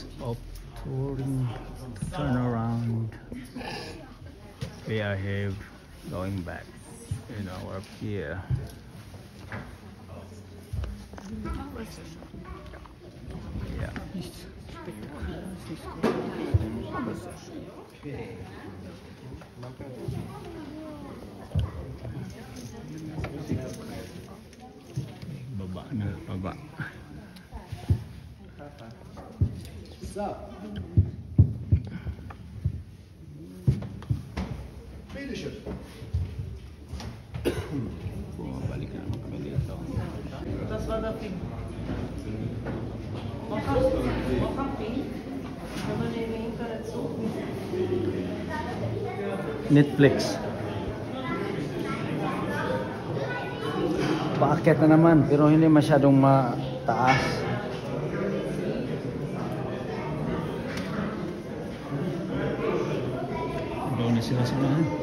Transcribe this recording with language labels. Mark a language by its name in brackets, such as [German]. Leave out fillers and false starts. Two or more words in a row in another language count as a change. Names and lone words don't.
[English] of touring, turn around, we are here going back in our pier. Yeah. [Filipino] Baba na, baba. [German] So. Bitteschön. [Filipino] Bumabalik na naman kami dito. [German] Das war der Film. Netflix. [Filipino] Paakyat na naman pero hindi masyadong mataas. Doon na sila sinahan.